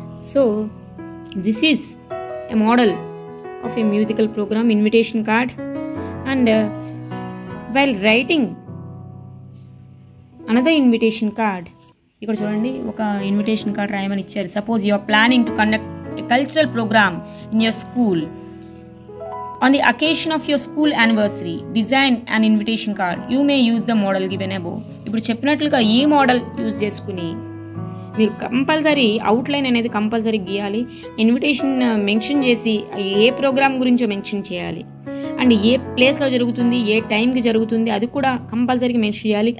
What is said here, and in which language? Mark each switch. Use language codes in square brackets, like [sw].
[en] So this is a model of a musical programme, invitation card. And while writing another invitation card, [te] ఇక్కడ చూడండి ఒక invitation card రాయమని ఇచ్చారు. [en] Suppose you are planning to conduct a cultural programme in your school. On the occasion of your school anniversary, design an invitation card. You may use the model given above. [te] ఇప్పుడు చెప్పినట్లుగా ఈ model use చేసుకుని మీరు compulsory outline అనేది compulsory గీయాలి. Invitation mention చేసి ఏ programme గురించో mention చేయాలి. అండ్ ఏ ప్లేస్లో జరుగుతుంది, ఏ టైంకి జరుగుతుంది అది కూడా కంపల్సరీగా మెన్షన్ చేయాలి.